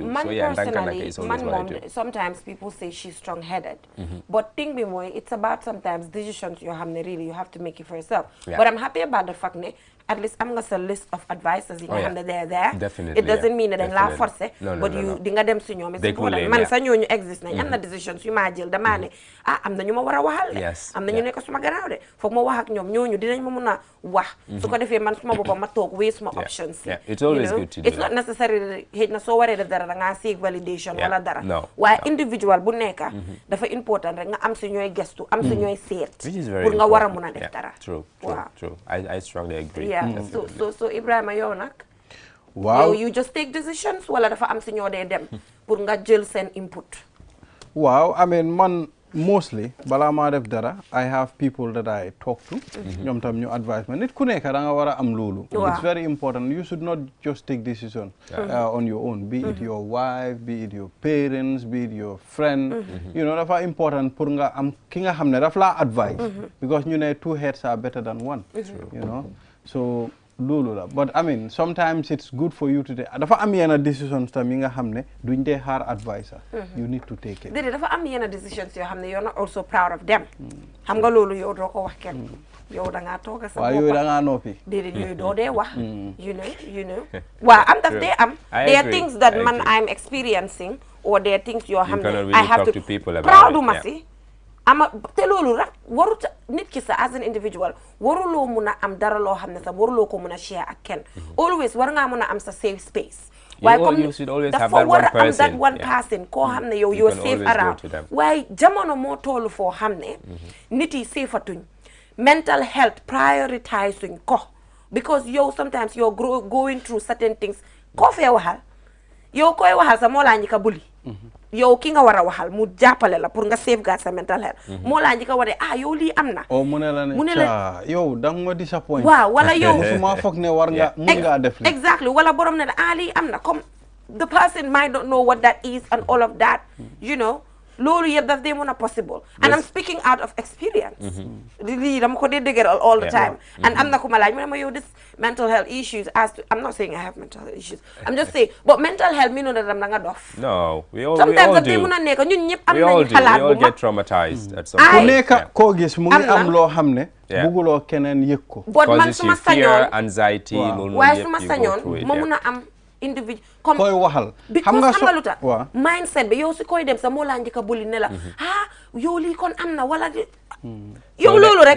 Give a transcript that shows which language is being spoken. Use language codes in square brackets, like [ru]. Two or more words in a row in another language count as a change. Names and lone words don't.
[en] Man, so personally, is always what I do. Sometimes people say she's strong-headed, but think me more, it's about sometimes decisions you have really, you have to make it for yourself. But I'm happy about the fact that at least I'm gonna a list of advisors you have they're there. Definitely, it doesn't mean that [fr] la force, [en] but you [wo] dinga dem si ñoom [en] it's important. [wo] Man sa ñooñu exist nañ am na decisions yu ma jël dama ne am na ñu ma war a waxal de am na ñu nekk suma gannaaw de foog ma wax ak ñoom ñooñu dinañ ma mun a wax su ko defee man suma boppam ma toog wees suma options [en] it's always good to do it's not necessarily [wo] xëy na soo waree def dara da ngaa [en] seek validation [wo] wala dara waaye individual bu nekk dafa important rek nga am si ñooy gestu am si ñooy seet pour nga war a mun a def dara [en] true I strongly agree [wo] so Ibrahima yow nag waaw [en] you just take decisions [wo] wala dafa am si ñoo dee dem pour nga jël seen input waaw [en] I mean [wo] man mostly balaa maa def dara [en] I have people that I talk to [wo] ñoom tam ñu advise ma nit ku nekk da nga war a am loolu [en] it's very important you should not just take decisions on your own be it your wife be it your parents be it your friend you know [wo] dafa important pour nga am ki nga xam ne daf laa [en] advise because [wo] ñu ne [en] two heads are better than one you know so [wo] loolu la [en] but I mean sometimes it's good for you to take [wo] dafa am yenn decisions tam yi nga xam ne duñ dee xaar [en] advisor you need to take it [wo] déedéet dafa am yenn decisions yoo xam ne [en] you're not also proud of them [wo] xam nga loolu yow doo ko wax kenn yow da ngaa toog sa bopp waaw yooyu da ngaa noppi déedéet yooyu doo dee wax [en] you know [wo] waaw am daf dee am [en] there are things that man I'm experiencing or there are things [wo] yoo xam ne [en] I have to proud [wo] ma si ama te loolu rek warut nit ki sa [en] as an individual [wo] waruloo mun a am dara loo xam ne sax waruloo ko mun a share ak kenn always war ngaa mun a am sa [en] safe space [wo] waaye comme dafa war a am [en] that one person [wo] koo xam ne yow [en] you're safe around [wo] waaye jamono moo toolu foo xam ne nit yi safeatuñ [en] mental health prioritizing [wo] ko because yow [en] sometimes you're going through certain things [wo] koo fee waxal yow koy waxal sa moo laa njëkk a buli yow ki nga war a waxal mu jàppale la pour nga safeguard sa [en] mental health [wo] moo laa njëkk a wane yow lii am na mu ne la ne yow da nga ma disappoint waaw wala yow suma foog ne war nga mun ngaa def li [en] exactly [wo] wala borom ne la lii am na [en] comme the person might not know what that is and all of that you know [wo] loolu yëpp daf dee mën a [en] possible and I'm speaking out of experience [wo] lii dama ko dee dëgëral [en] all the time and [wo] am na ku ma laaj mu ne ma yow [en] this mental health issues I'm not saying I have mental health issues I'm just saying but mental health [wo] mi noonu dam da nga dof [en] no we all [wo] sometimes daf dee mën a nekk ñun ñëpp am nañ xalaat [en] we all get traumatized at some point [wo] ku nekk koo gis mu ngi am loo xam ne bugguloo keneen yëg ko but man suma sañoon [en] anxiety [wo] waaye suma sañoon ma mun a am individual comme koy waxal xam nga lu tax mindset bi yow si koy dem sa moo laa njëkk a buli ne la yow lii kon am na wala yow loolu rek